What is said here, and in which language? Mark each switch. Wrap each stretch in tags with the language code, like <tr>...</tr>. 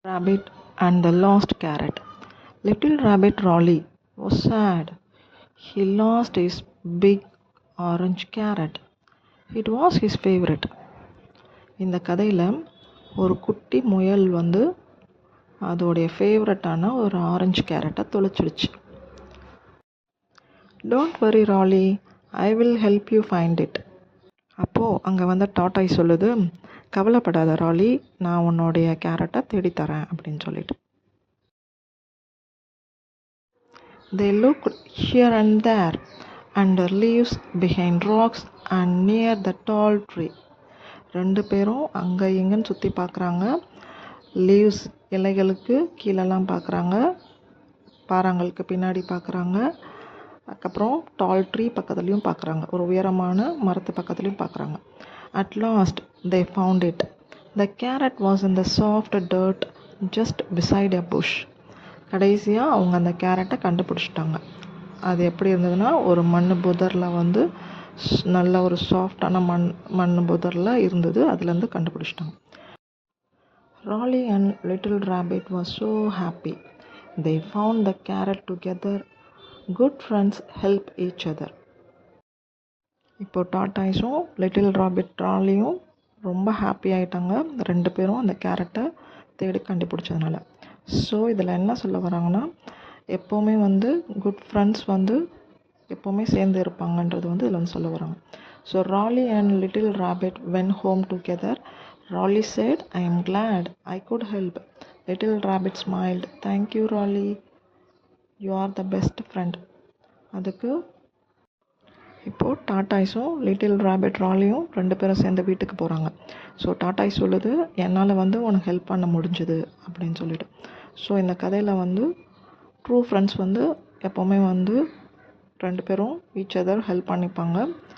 <en>Rabbit and the Lost Carrot. Little Rabbit Rolly was sad. He lost his big orange carrot. It was his favorite.</en> <ta>இந்த கதையில் ஒரு குட்டி முயல் அதோடைய ஃபேவரட்டான ஒரு ஆரஞ்சு கேரட்டை தொலைச்சிடுச்சு.</ta> <en>Don't worry rally, I will help you find it.</en> <ta>அப்போது அங்கே டாட்டாய் சொல்லுது, கவலைப்படாத ராலி, நான் உன்னுடைய கேரட்டை தேடித்தரேன் அப்படின்னு சொல்லிட்டு.</ta> <en>They looked here and there, under leaves, behind rocks and near the tall tree.</en> <ta>ரெண்டு பேரும் அங்கே இங்கன்னு சுற்றி பார்க்குறாங்க. லீவ்ஸ் இலைகளுக்கு கீழெல்லாம் பார்க்குறாங்க, பாறாங்களுக்கு பின்னாடி பார்க்குறாங்க, அதுக்கப்புறம்</ta> <en>tall tree</en> <ta>பக்கத்துலேயும் பார்க்குறாங்க, ஒரு உயரமான மரத்து பக்கத்துலேயும் பார்க்குறாங்க.</ta> <en>At last they found it. The carrot was in the soft dirt just beside a bush.</en> <ta>கடைசியாக அவங்க அந்த கேரட்டை கண்டுபிடிச்சிட்டாங்க. அது எப்படி இருந்ததுன்னா, ஒரு மண் புதரில் நல்ல ஒரு சாஃப்டான மண் புதரில் இருந்தது. அதுலேருந்து கண்டுபிடிச்சிட்டாங்க.</ta> <en>Rolly and Little Rabbit was so happy. They found the carrot together. Good friends help each other.</en> <ta>இப்போ டாட்டாய்ஸும் லிட்டில் ராபிட் ராலியும் ரொம்ப ஹாப்பி ஆகிட்டாங்க, ரெண்டு பேரும் அந்த கேரட்டை தேடி கண்டுபிடிச்சதுனால. ஸோ இதில் என்ன சொல்ல வராங்கன்னா, எப்போவுமே</ta> <en>good friends</en> <ta>எப்போவுமே சேர்ந்து இருப்பாங்கன்றது இதில் சொல்ல வராங்க.</ta> <en>So Rolly and little rabbit went home together. Rolly said, I am glad I could help. Little Rabbit smiled. Thank you Rolly, you are the best friend.</en> <ta>அதுக்கு இப்போது டாட்டாய்ஸும் லிட்டில் ராபிட் ராலியும் ரெண்டு பேரும் சேர்ந்து வீட்டுக்கு போகிறாங்க. ஸோ டாட்டாய் சொல்லுது, என்னால் உனக்கு ஹெல்ப் பண்ண முடிஞ்சுது அப்படின்னு சொல்லிட்டு. ஸோ இந்த கதையில்</ta> <en>true friends</en> <ta>எப்போவுமே ரெண்டு பேரும்</ta> <en>each other</en> <ta>ஹெல்ப் பண்ணிப்பாங்க.</ta>